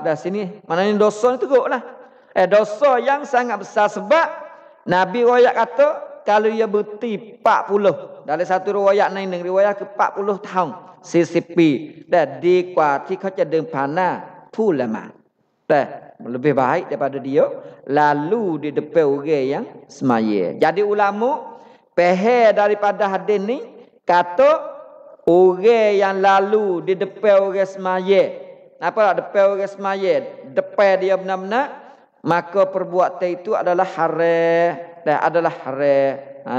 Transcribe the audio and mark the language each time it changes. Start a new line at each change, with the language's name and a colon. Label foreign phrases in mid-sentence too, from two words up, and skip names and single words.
Malay: Dah sini mana ni dosa ni teruklah dosa yang sangat besar sebab Nabi riwayat kata kalau ia berhenti 40 dalam satu riwayat lain riwayat ke 40 tahun 40
Thai: ปีแต่ดีกว่าที่เขาจะเดินผ่านหน้าผู้ละหมาดแต่
Malay: lebih baik daripada dia lalu di depan orang yang semaya. Jadi ulama pahal daripada hadis ni kata orang yang lalu di depan orang semaya apa depan orang semaya depan dia benar-benar maka perbuatan itu adalah haram dan adalah haram.